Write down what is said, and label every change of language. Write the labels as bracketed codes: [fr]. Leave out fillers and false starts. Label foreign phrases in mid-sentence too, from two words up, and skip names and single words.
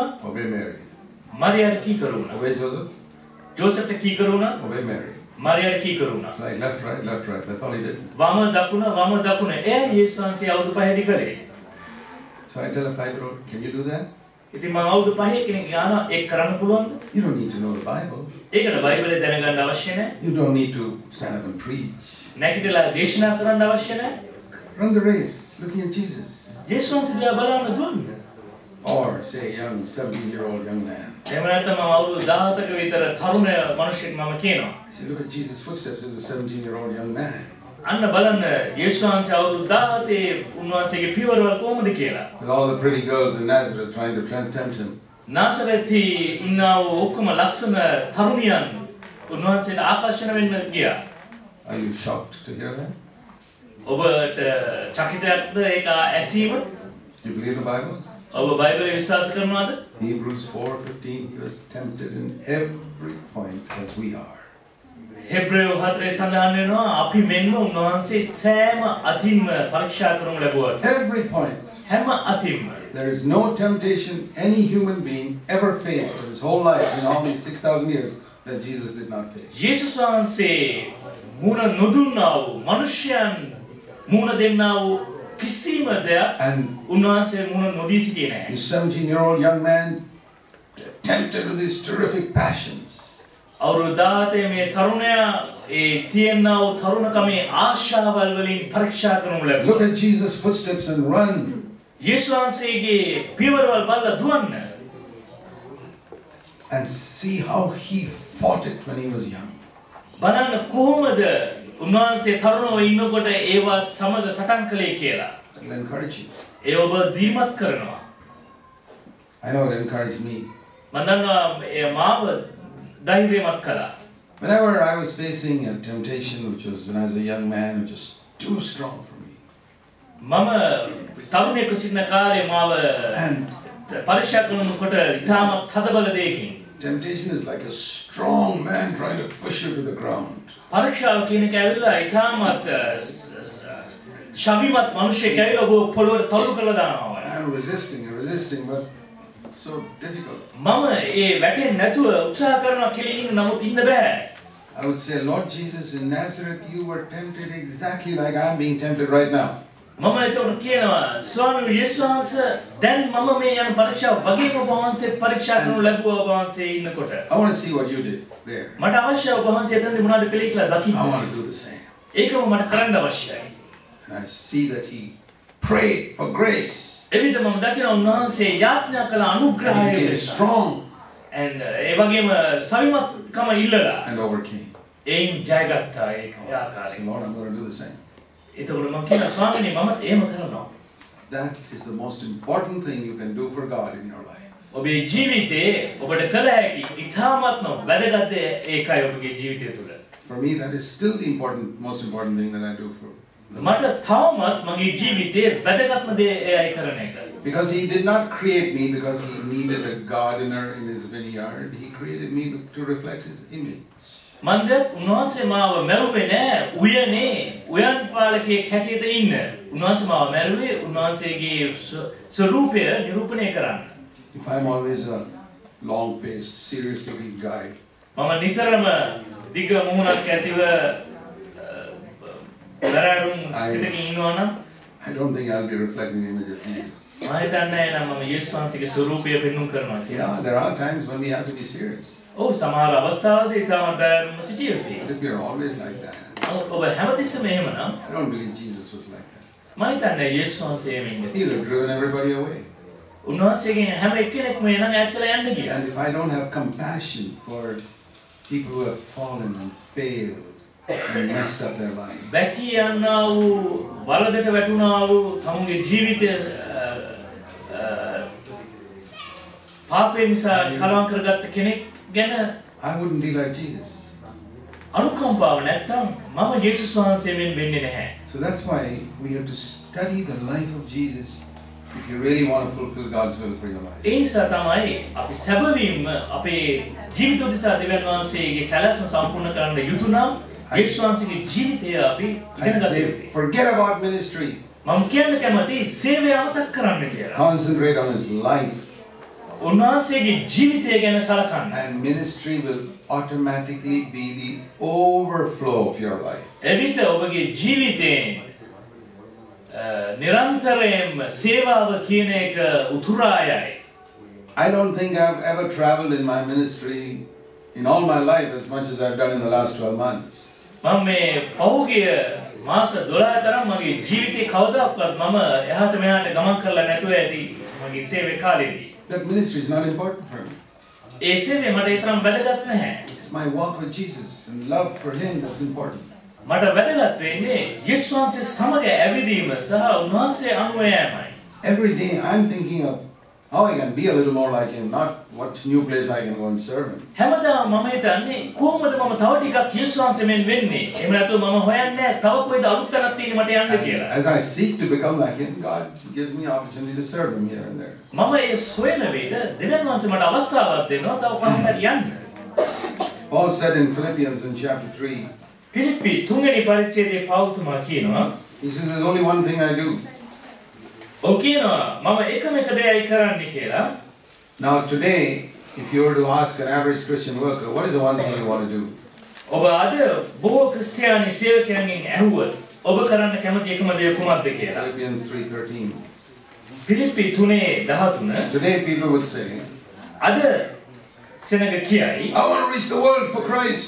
[en] obey Mary. [si] මරියාට කීකරු වුණා. [en] Obey Joseph, [si] ජෝසෙෆ්ට කීකරු වුණා, [en] obey Mary. [si] මරියාට කීකරු වුණා. [en] It's like left, right, left, right. That's all he did. [si] වම දකුණ වම දකුණ. එයා යේසුස් වහන්සේ අවුරුදු 5ේදී කළේ. [en] So I tell a 5-year-old, can you do that? [si] ඉතින් මම අවුරුදු 5 කෙනෙක් ගාන ඒක කරන්න පුළුවන්ද? [en] You don't need to know the Bible. [si] ඒකට බයිබලය දැනගන්න අවශ්‍ය නැහැ. [en] You don't need to stand up and preach. [si] නැගිටලා දේශනා කරන්න අවශ්‍ය නැහැ. [en] Run the race, looking at Jesus. [si] යේසුස් වහන්සේ දිහා බලන්න දුන්න. [en] Or say a young 17-year-old young man. [si] එහෙම නැත්නම් මම අවුරුදු 17ක විතර තරුණ මිනිහෙක් මම කියනවා. [en] Say, look at Jesus' footsteps as a 17-year-old young man. [si] අන්න බලන්න යේසුස් වහන්සේ අවුරුදු 17 උන්වහන්සේගේ පියවරවල් කොහොමද කියලා. [en] With all the pretty girls in Nazareth trying to tempt him. [si] නාසරෙති ඉන්නා වූ ඔක්කොම ලස්සන තරුණියන් උන්වහන්සේට ආකර්ෂණ වෙන්න ගියා. [en] Are you shocked to hear that? [si] ඔබට චකිතයක්ද ඒක ඇසීම? [en] Do you believe the Bible? [si] ඔබ බයිබලය විශ්වාස කරනවද? [en] Hebrews 4:15, he was tempted in every point as we are. [si] හෙබ්‍රේය 4 සඳහන් වෙනවා අපි මෙන්න උන්වහන්සේ සෑම අතින්ම පරීක්ෂා කරනු ලැබුවා. [en] Every point. [si] හැම අතින්ම. [en] There is no temptation any human being ever faced in his whole life in all these 6,000 years that Jesus did not face. [si] යේසුස් වහන්සේ මුණ නොදුන්නා වූ මිනිසයන් මුණ දෙන්නා වූ කිසිම දෙයක් [en] And [si] උන්වහන්සේ මුණ නොදී සිටියේ නැහැ. [en] this 17-year-old young man tempted with these terrific passions. [si] අවුරුදු 17 මේ තරුණයා ඒ තියෙනා වූ තරුණකමේ ආශාවල් වලින් පරීක්ෂා කරනු ලැබුවා. [en] Look at Jesus' footsteps and run. [si] යේසුස් වහන්සේගේ පියවරවල් බලලා දුවන්න. [en] And see how he fought it when he was young. [si] බලන්න කොහොමද උන්වහන්සේ තරුණව ඉන්නකොට ඒවත් සමග සටන් කළේ කියලා. [en] It'll encourage you. [si] ඒ ඔබ දීමත් කරනවා. [en] I know it encouraged me. [si] මම දන්නවා මාව ධෛර්යමත් කළා. [en] Whenever I was facing a temptation, which was when I was a young man, which was too strong for me. [si] මම තරුණයෙකු සිටින කාලේ මාව පරීක්ෂා කරනකොට ඉතාමත් හදබල දෙයකින්. [en] Temptation is like a strong man trying to push you to the ground. [si] පරීක්ෂාව කියන එක ඇවිල්ලා ඉතාමත් ශක්තිමත් මිනිහෙක් ඇවිල්ලා ඔබ පොළොවට තල්ලු කරලා දානවා. [en] I'm resisting, but so difficult. [si] මම ඒ වැටෙන්නේ නැතුව උත්සාහ කරනවා කෙලින් නමුත් ඉන්න බෑ. [en] I would say, Lord Jesus, in Nazareth, you were tempted exactly like I am being tempted right now. [si] මම එතකොට කියනවා ස්වාමී යේසුස් වහන්සේ දැන් මම මේ යන පරීක්ෂාව වගේම ඔබ වහන්සේ පරීක්ෂා කරනු ලැබුවා ඔබ වහන්සේ ඉන්නකොට. [en] I want to see what you did there. [si] මට අවශ්‍යයි ඔබ වහන්සේ එතනදී මොනවද කළේ කියලා දකින්න. [en] I want to do the same. [si] ඒකම මට කරන්න අවශ්‍යයි. [en] And I see that he prayed for grace. [si] එවිට මම දකිනවා උන්වහන්සේ යාඥා කළ අනුග්‍රහය [en] He became strong [si] and ඒ වගේම සවිමත්කම ඉල්ලලා [en] and overcame. [si] ඒන් ජයගත්තා ඒක ආකාරයෙන්. [en] Lord, I'm going to do the same. [si] එතකොට මම කියනවා ස්වාමීනි මමත් එහෙම කරනවා. [en] That is the most important thing you can do for God in your life. [si] ඔබේ ජීවිතේ ඔබට කළ හැකි ඉතාමත්ම වැදගත් දේ ඒකයි ඔබගේ ජීවිතය තුළ. [en] For me, that is still the most important thing that I do for [si] මට තවමත් මගේ ජීවිතේ වැදගත්ම දේ එයයි කරන එක. [en] Because he did not create me because he needed a gardener in his vineyard. He created me to reflect his image. [si] මන්දත් උන්වහන්සේ මාව මැරුවේ නෑ උයනේ උයන් පාලකයෙක් හැටියට ඉන්න. උන්වහන්සේ මාව මැරුවේ උන්වහන්සේගේ ස්වරූපය නිරූපණය කරන්න. [en] If I'm always a long-faced, serious-looking guy, [si] මම නිතරම දිග මුහුණක් ඇතිව දරාරුම් සිතකින් ඉන්නවා නම් [en] I don't think I'll be reflecting the image of Jesus. [si] මම හිතන්නේ නම් මම යේසුස් වහන්සේගේ ස්වරූපය පෙන්වන්න කරනවා කියලා. [en] Yeah, there are times when we have to be serious. [si] ඔව් සමහර අවස්ථාවලදී ඊටම දරාරුම් සිටිය යුතුයි. [en] But if you're always like that, [si] ඔබ හැමතිස්සෙම එහෙම නම් [en] I don't believe Jesus was like that. [si] මම හිතන්නේ යේසුස් වහන්සේ එහෙම ඉන්නේ. [en] He would have driven everybody away. [si] උන්වහන්සේගෙන් හැම එක්කෙනෙක්ම එනං ඈතලා යන්න ගියා. [en] And if I don't have compassion for people who have fallen and failed and messed up their life, [si] බැටි යන්නා වූ වලදට වැටුණා වූ තමුන්ගේ ජීවිතය පාපේ නිසා කලවම් කරගත්ත කෙනෙක් ගැන [en] I wouldn't be like Jesus. [si] අනුකම්පාව නැත්තම් මම යේසුස් වහන්සේ මෙන් වෙන්නේ නැහැ. [en] So that's why we have to study the life of Jesus if you really want to fulfill God's will for your life. [si] ඒ නිසා තමයි අපි සැබවින්ම අපේ ජීවිත උදෙසා දෙවියන් වහන්සේගේ සැලැස්ම සම්පූර්ණ කරන්න යුතු නම් යේසුස් වහන්සේගේ ජීවිතය අපි [en] I [si] ඉගෙන ගන්න [en] say, [si] ඕනේ. [en] forget about ministry. [si] මම කියන්න කැමති සේවය අමතක කරන්න කියලා. [en] Concentrate on his life. [si] උන්වහන්සේගේ ජීවිතය ගැන සලකන්න. [en] And ministry will automatically be the overflow of your life. [si] එවිට ඔබගේ ජීවිතයෙන් නිරන්තරයෙන්ම සේවාව කියන එක උතුරා යයි. [en] I don't think I've ever traveled in my ministry in all my life as much as I've done in the last 12 months. [si] මම මේ පහුගිය මාස 12 තරම් මගේ ජීවිතේ කවදාවත් මම එහාට මෙහාට ගමන් කරලා නැතුව ඇති මගේ සේවය කාලෙදී. [en] That ministry is not important for me. [si] ඒ සේවය මට ඒ තරම් වැදගත් නැහැ. [en] It's my walk with Jesus and love for him that's important. [si] මට වැදගත් වෙන්නේ යේසුස් වහන්සේ සමග ඇවිදීම සහ උන්වහන්සේ අනුව යෑමයි. [en] Every day I'm thinking of how I can be a little more like him, not what new place I can go and serve him. [si] හැමදාම මම හිතන්නේ කොහොමද මම තව ටිකක් යේසුස් වහන්සේ මෙන් වෙන්නේ? එහෙම නැත්නම් මම හොයන්නේ තව කොයිද අලුත් තැනක් තියෙන්නේ මට යන්න කියලා. [en] As I seek to become like him, God gives me opportunity to serve him here and there. [si] මම ඒ සොයන විට දෙවියන් වහන්සේ මට අවස්ථාවක් දෙනවා තව කොහොමද යන්න. [en] Paul said in Philippians in chapter 3, [si] පිලිප්පි 3 වෙනි පරිච්ඡේදයේ පෞල්තුමා කියනවා [en] he says, there's only one thing I do. [si] ඔව් කියනවා මම එකම එක දෙයයි කරන්නේ කියලා. [en] Now today, if you were to ask an average Christian worker, what is the one thing you want to do? [si] ඔබ අද බොහෝ ක්‍රිස්තියානි සේවකයන්ගෙන් ඇහුවොත් ඔබ කරන්න කැමති එකම දේ කුමක්ද කියලා. [en] Philippians 3:13. [si] පිලිප්පි 3:13 [en] Today people would say, [si] අද සෙනග කියයි [en] I want to reach the world for Christ.